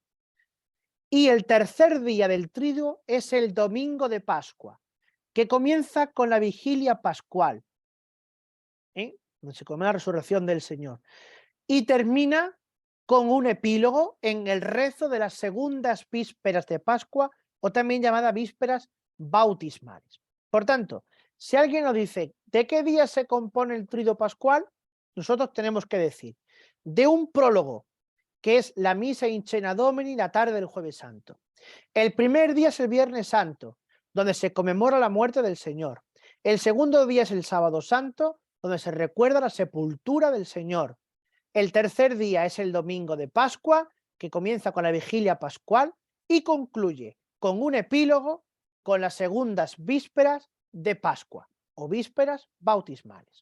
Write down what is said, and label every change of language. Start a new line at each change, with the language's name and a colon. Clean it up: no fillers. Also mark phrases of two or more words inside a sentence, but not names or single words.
Spanish: Y el tercer día del triduo es el Domingo de Pascua, que comienza con la vigilia pascual, donde se come la resurrección del Señor, y termina con un epílogo en el rezo de las segundas vísperas de Pascua, o también llamada vísperas bautismales. Por tanto, si alguien nos dice de qué día se compone el triduo pascual, nosotros tenemos que decir de un prólogo, que es la misa
Latin: in cena Domini,
Spanish: la tarde del Jueves Santo. El primer día es el Viernes Santo, donde se conmemora la muerte del Señor. El segundo día es el Sábado Santo, donde se recuerda la sepultura del Señor. El tercer día es el Domingo de Pascua, que comienza con la vigilia pascual y concluye con un epílogo con las segundas vísperas de Pascua o vísperas bautismales.